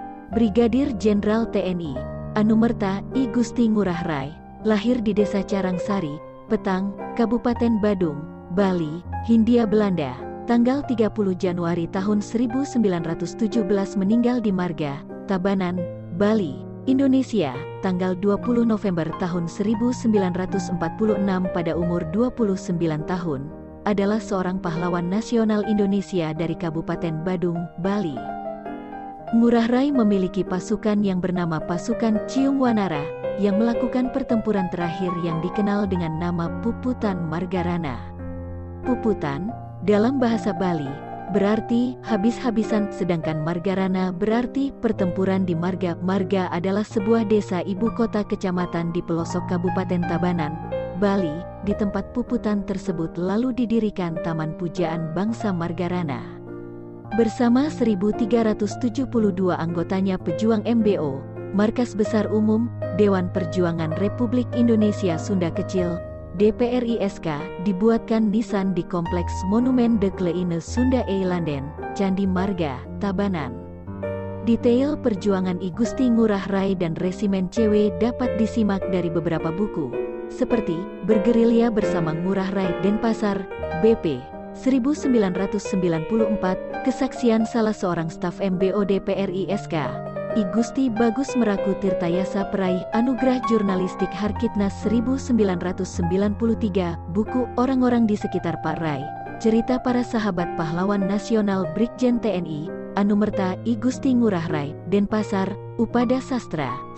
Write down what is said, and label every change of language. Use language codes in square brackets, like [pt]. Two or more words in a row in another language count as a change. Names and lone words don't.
[id] Brigadir Jenderal TNI Anumerta I Gusti Ngurah Rai, lahir di Desa Carangsari, Petang, Kabupaten Badung, Bali, Hindia Belanda, tanggal 30 Januari tahun 1917, meninggal di Marga, Tabanan, Bali, Indonesia, tanggal 20 November tahun 1946 pada umur 29 tahun, adalah seorang pahlawan nasional Indonesia dari Kabupaten Badung, Bali. Ngurah Rai memiliki pasukan yang bernama Pasukan Ciung Wanara, yang melakukan pertempuran terakhir yang dikenal dengan nama Puputan Margarana. Puputan, dalam bahasa Bali, berarti habis-habisan, sedangkan Margarana berarti pertempuran di Marga. Marga adalah sebuah desa ibu kota kecamatan di pelosok Kabupaten Tabanan, Bali. Di tempat Puputan tersebut lalu didirikan Taman Pujaan Bangsa Margarana. Bersama 1.372 anggotanya pejuang MBO, Markas Besar Umum, Dewan Perjuangan Republik Indonesia Sunda Kecil, DPRI-SK, dibuatkan nisan di Kompleks Monumen de Kleine Sunda Eilanden, Candi Marga, Tabanan. Detail perjuangan I Gusti Ngurah Rai dan Resimen CW dapat disimak dari beberapa buku, seperti Bergerilya Bersama Ngurah Rai Denpasar, BP, 1994, kesaksian salah seorang staf MBO DPRI-SK, I Gusti Bagus Meraku Tirtayasa Peraih Anugerah Jurnalistik Harkitnas 1993, buku Orang-orang di Sekitar Pak Rai, cerita para sahabat pahlawan nasional Brigjen TNI Anumerta I Gusti Ngurah Rai, Denpasar, Upada Sastra,